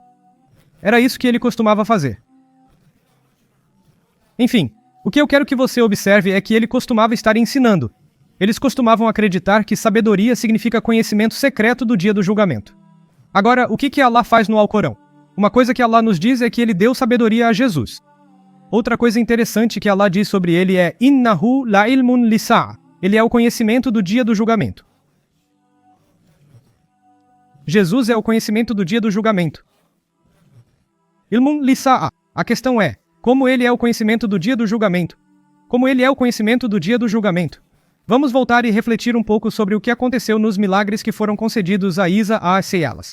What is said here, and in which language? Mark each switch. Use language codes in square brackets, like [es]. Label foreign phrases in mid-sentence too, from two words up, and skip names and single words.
[pt] Era isso que ele costumava fazer. Enfim, o que eu quero que você observe é que ele costumava estar ensinando. Eles costumavam acreditar que sabedoria significa conhecimento secreto do dia do julgamento. Agora, o que Allah faz no Alcorão? Uma coisa que Allah nos diz é que ele deu sabedoria a Jesus. Outra coisa interessante que Allah diz sobre ele é [ar] إنه لعلم للساعة. [pt] Ele é o conhecimento do dia do julgamento. Jesus é o conhecimento do dia do julgamento. [ar] علم للساعة. [pt] A questão é, como ele é o conhecimento do dia do julgamento? Como ele é o conhecimento do dia do julgamento? Vamos voltar e refletir um pouco sobre o que aconteceu nos milagres que foram concedidos a Isa a.s.